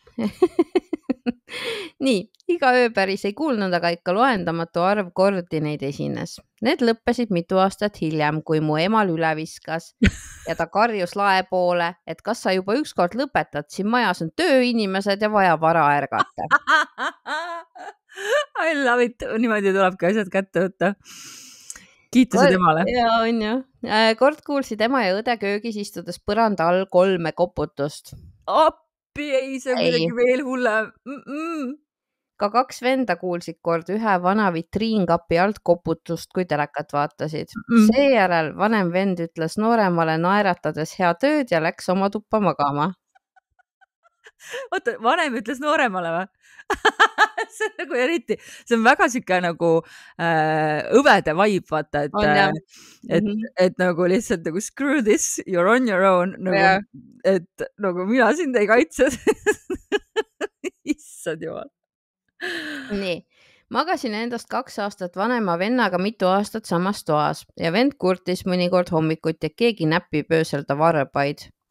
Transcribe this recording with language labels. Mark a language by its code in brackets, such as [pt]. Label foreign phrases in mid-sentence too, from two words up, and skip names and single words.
[et] Nii, iga öö päris ei kuulnud, aga ikka loendamatu arv kordi neid esines. Need lõppesid mitu aastat hiljem, kui mu emal üle viskas ja ta karjus lae poole, et kas sa juba ükskord lõpetad, siin majas on tööinimesed ja vaja vara ärgata. [en] I love it. [et] Niimoodi tulebki asjad kätte võtta. Kiitused emale. Ja on ju. Kord kuulsid ema ja õde köögis istudes põranda all 3 koputust. Appi, ei, see on midagi veel hullem. Ka 2 venda kuulsid kord ühe vana vitriinkapi alt koputust, kui telekat vaatasid. Seejärel vanem vend ütles nooremale naeratades hea tööd ja läks oma tuppa magama. Oota, vanem ütles nooremale või? See on nagu eriti, see on väga siuke nagu õvede vibe, vaata, et nagu lihtsalt nagu [en] screw this, you're on your own, [et] nagu, et nagu mina sind ei kaitse. Issad jumal. Nii, magasin endast 2 aastat vanema vennaga mitu aastat samas toas ja vend kurtis mõnikord hommikuti, et keegi näpib öösel ta varbaid.